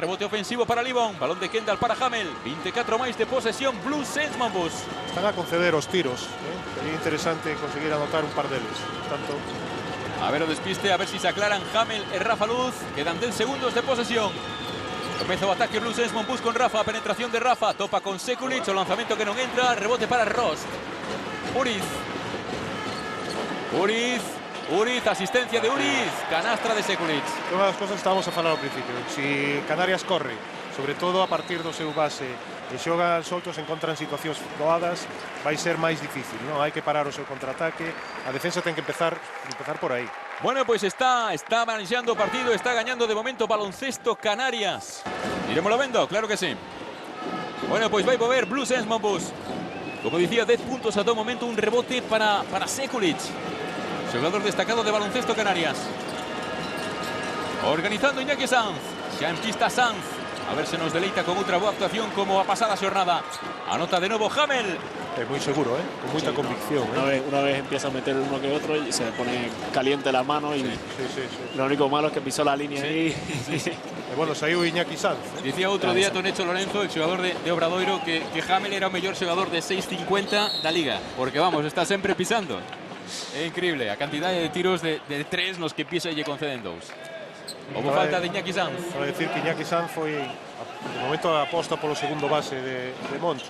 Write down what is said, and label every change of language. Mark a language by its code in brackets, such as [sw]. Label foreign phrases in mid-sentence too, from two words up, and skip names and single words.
[es] Rebote ofensivo para Libon. Balón de Kendall para Hamel. 24 más de posesión. Blue Saints Mombus. Están a conceder los tiros. Sería interesante conseguir anotar un par de ellos. Tanto. [gl] A ver o despiste. [es] A ver si se aclaran Hamel y Rafa Luz. Quedan 10 segundos de posesión. Comienza el ataque Blue Saints Mombus con Rafa. Penetración de Rafa. Topa con Sekulic. O lanzamiento que no entra. Rebote para Rost. Uriz, asistencia de Uriz, canastra de Sekulic. [gl] Una das cosas que estábamos a falar ao principio. Si Canarias corre, sobre todo a partir do seu base, e xoga soltos, encontran situacións doadas, vai ser máis difícil, non? Hai que parar o seu contraataque, a defensa ten que empezar por aí. Bueno, pues está manejando o partido, está gañando de momento Baloncesto Canarias. Iremoslo vendo, claro que sí. Bueno, pues vai mover Blue Saints Mombus. [es] Como decía, 10 puntos a todo momento, un rebote para Sekulic. Jugador destacado de Baloncesto Canarias. Organizando Iñaki Sanz. Ya en pista Sanz. A ver si nos deleita con otra buena actuación como a pasada jornada. Anota de nuevo Hamel. Es muy seguro, con mucha convicción. Una vez empieza a meter uno que otro y se pone caliente la mano. Y lo único malo es que pisó la línea ahí. Bueno, salió Iñaki Sanz. Decía otro día Tonecho Lorenzo, el jugador de Obradoiro, que Hamel era [gl] o mellor jugador de 6,50 da Liga. Porque vamos, está sempre pisando. É increíble a cantidad de tiros de 3 nos que pisa e lle conceden 2. Houve falta de Iñaki Sanz. Para decir que Iñaki Sanz foi de momento a aposta polo segundo base de Moncho.